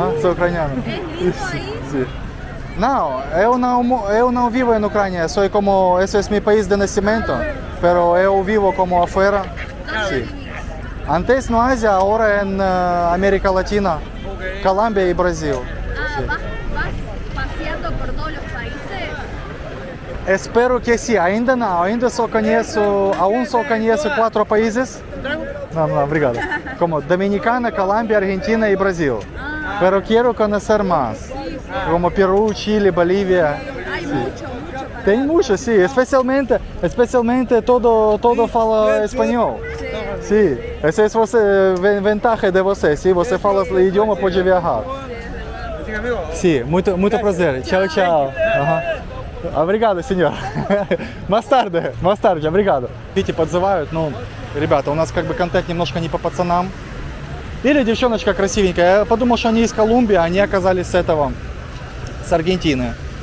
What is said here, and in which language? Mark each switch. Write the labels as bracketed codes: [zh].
[pt] Sou ucraniano. Sim. Não, eu não vivo na Ucrânia. Sou como, esse é meu país de nascimento, pero eu vivo como afuera. Sim. Antes no Ásia, agora em América Latina, Colômbia e Brasil. [es] ¿Vas paseando por todos los países? [pt] Espero que sim, ainda não, só conheço 4 países. Não, obrigado. Como Dominicana, Colômbia, Argentina e Brasil. Pero quero conhecer mais. Como Peru, Chile, Bolívia. [es] Hay mucho. [pt] Tem muito, sim, especialmente todo fala espanhol. Sim, essa é vantagem de você, se você fala o idioma pode viajar. Sim, muito prazer. Tchau, tchau. Obrigado, [ru] сеньор. [pt] Mais tarde, obrigado. [ru] Видите, подзывают, ну, ребята, у нас как бы контент немножко не по пацанам. Или девчоночка красивенькая. Я подумал, что они из Колумбии, а они оказались с Аргентины.